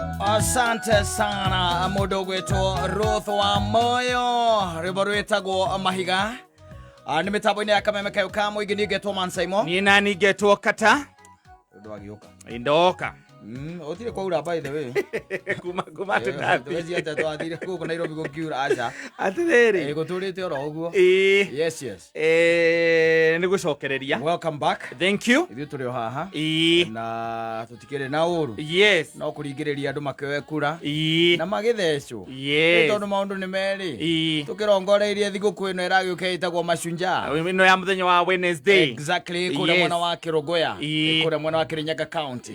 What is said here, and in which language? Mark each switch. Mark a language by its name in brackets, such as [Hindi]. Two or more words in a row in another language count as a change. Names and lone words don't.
[Swahili] Asante sana [Kikuyu] mũndũ gwĩtwo Ruth wa Moyo rwĩmbo rwĩtagwo Mahiga nĩ mĩtambo-inĩ ya kameme kayo ka mũingĩ niĩ ngetwo Mansaimo niĩ nani ngetwo Katta ndwagĩũka ndoka otire kwaura [English] by the way [Kikuyu] kuma tũtathi twezi ata twathire gũkũ Nairobi gũkiura aca atĩrĩrĩ gũtũrĩte oro ũguo yes nĩ gũcokereria [English] welcome back thank you [Kikuyu] ithuĩ tũrĩ o haha na tũtikĩrĩ na ũru [English] yes [Kikuyu] no kũringĩrĩria andũ makĩoe kura na magĩthecwo [English] yes [Kikuyu] tondũ maũndũ nĩ merĩ tũkĩrongoreirie thigũkũ ĩno ĩragĩũka ĩtagwo Mashujaa ĩno ya mũthenya wa Wednesday exactly kũrĩa mwena wa Kĩrũngũya kũrĩa mwena wa Kĩrĩnyaga county